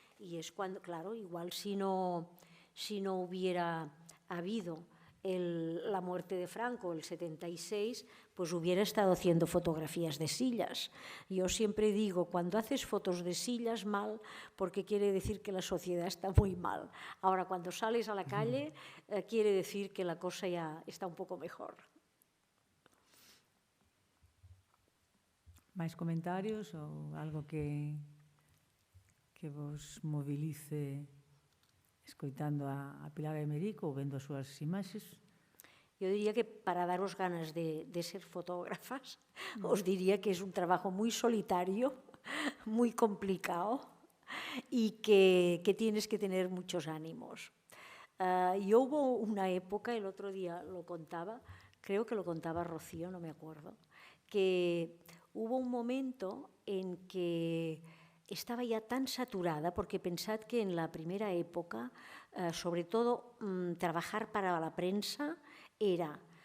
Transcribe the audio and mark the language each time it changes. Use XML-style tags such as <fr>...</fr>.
<es>Y es cuando, claro, igual si no hubiera habido la muerte de Franco, el 76, pues hubiera estado haciendo fotografías de sillas. Yo siempre digo, cuando haces fotos de sillas, mal, porque quiere decir que la sociedad está muy mal. Ahora, cuando sales a la calle, quiere decir que la cosa ya está un poco mejor.</es> <gl>Máis comentarios ou algo que vos movilice escoitando a Pilar Aymeric ou vendo as súas imaxes?</gl> <es>Yo diría que para daros ganas de ser fotógrafas, os diría que es un trabajo muy solitario, muy complicado y que tienes que tener muchos ánimos. Yo hubo una época, el otro día lo contaba, creo que lo contaba Rocío, no me acuerdo, que hubo un momento en que estaba ya tan saturada, porque pensad que en la primera época, sobre todo trabajar para la prensa, era,</es>